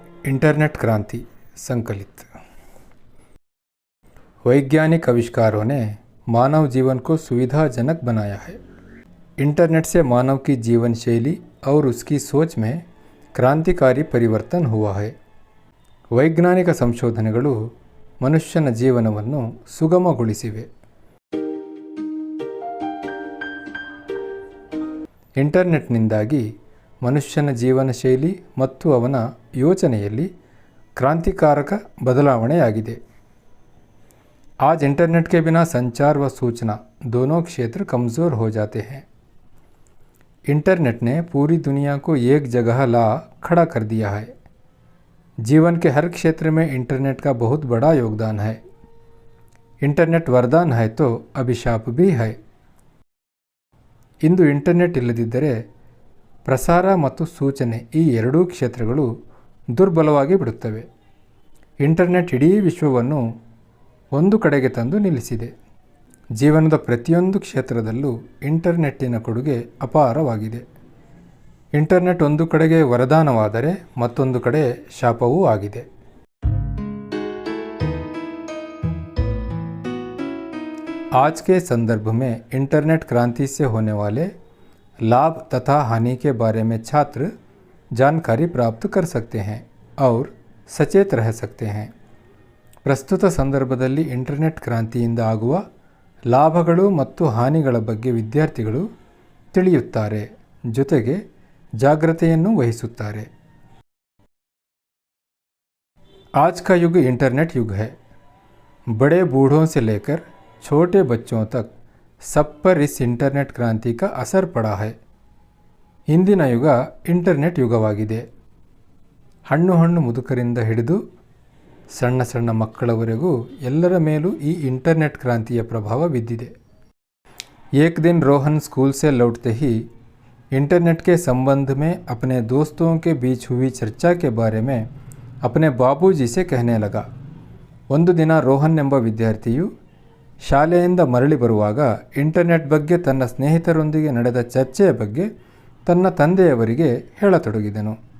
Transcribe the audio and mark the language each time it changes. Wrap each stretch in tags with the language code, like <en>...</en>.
<hi>Internet क्रांति संकलित। वैज्ञानिक आविष्कारों ने मानव जीवन को सुविधाजनक बनाया है। इंटरनेट से मानव की जीवन शैली और उसकी सोच में क्रांतिकारी परिवर्तन हुआ है।</hi> <kn>ವೈಜ್ಞಾನಿಕ ಸಂಶೋಧನೆಗಳು ಮನುಷ್ಯನ ಜೀವನವನ್ನು ಸುಗಮಗೊಳಿಸಿವೆ. ಇಂಟರ್ನೆಟ್ನಿಂದಾಗಿ ಮನುಷ್ಯನ ಜೀವನ ಶೈಲಿ ಮತ್ತು ಅವನ ಯೋಚನೆಯಲ್ಲಿ क्रांतिकारक बदलावणेयागिदे।</kn> <hi>आज इंटरनेट के बिना संचार व सूचना दोनों क्षेत्र कमज़ोर हो जाते हैं। इंटरनेट ने पूरी दुनिया को एक जगह ला खड़ा कर दिया है। जीवन के हर क्षेत्र में इंटरनेट का बहुत बड़ा योगदान है। इंटरनेट वरदान है तो अभिशाप भी है।</hi> <kn>इंದು इंटरनेट ಇಲ್ಲದಿದ್ದರೆ ಪ್ರಸಾರ ಮತ್ತು ಸೂಚನೆ ಈ ಎರಡೂ ಕ್ಷೇತ್ರಗಳು ದುರ್ಬಲವಾಗಿ ಬಿಡುತ್ತವೆ. ಇಂಟರ್ನೆಟ್ ಇಡೀ ವಿಶ್ವವನ್ನು ಒಂದು ಕಡೆಗೆ ತಂದು ನಿಲ್ಲಿಸಿದೆ. ಜೀವನದ ಪ್ರತಿಯೊಂದು ಕ್ಷೇತ್ರದಲ್ಲೂ ಇಂಟರ್ನೆಟ್ಟಿನ ಕೊಡುಗೆ ಅಪಾರವಾಗಿದೆ. ಇಂಟರ್ನೆಟ್ ಒಂದು ಕಡೆಗೆ ವರದಾನವಾದರೆ ಮತ್ತೊಂದು ಕಡೆ ಶಾಪವೂ ಆಗಿದೆ.</kn> <hi>आज के संदर्भ में इंटरनेट क्रांति से होने वाले लाभ तथा हानि के बारे में छात्र जानकारी प्राप्त कर सकते हैं और सचेत रह सकते हैं.</hi> <kn>ಪ್ರಸ್ತುತ ಸಂದರ್ಭದಲ್ಲಿ ಇಂಟರ್ನೆಟ್ ಕ್ರಾಂತಿಯಿಂದ ಆಗುವ ಲಾಭಗಳು ಮತ್ತು ಹಾನಿಗಳ ಬಗ್ಗೆ ವಿದ್ಯಾರ್ಥಿಗಳು ತಿಳಿಯುತ್ತಾರೆ, ಜೊತೆಗೆ ಜಾಗೃತೆಯನ್ನು ವಹಿಸುತ್ತಾರೆ.</kn> <hi>आज का युग इंटरनेट युग है. बड़े बूढ़ों से लेकर छोटे बच्चों तक सब पर इस इंटरनेट क्रांति का असर पड़ा है.</hi> <kn>ಇಂದಿನ ಯುಗ ಇಂಟರ್ನೆಟ್ ಯುಗವಾಗಿದೆ. ಹಣ್ಣು ಮುದುಕರಿಂದ ಹಿಡಿದು ಸಣ್ಣ ಸಣ್ಣ ಮಕ್ಕಳವರೆಗೂ ಎಲ್ಲರ ಮೇಲೂ ಈ इंटरनेट क्रांति प्रभाव बिद्दिದೆ.</kn> <hi>एक दिन रोहन स्कूल से लौटते ही इंटरनेट के संबंध में अपने दोस्तों के बीच हुई चर्चा के बारे में अपने बाबूजी से कहने लगा.</hi> <kn>ಒಂದು ದಿನ ರೋಹನ್ ಎಂಬ ವಿದ್ಯಾರ್ಥಿಯು ಶಾಲೆಯಿಂದ ಮರಳಿ ಬರುವಾಗ ಇಂಟರ್ನೆಟ್ ಬಗ್ಗೆ ತನ್ನ ಸ್ನೇಹಿತರೊಂದಿಗೆ ನಡೆದ ಚರ್ಚೆಯ ಬಗ್ಗೆ ತನ್ನ ತಂದೆಯವರಿಗೆ ಹೇಳತೊಡಗಿದನು.</kn>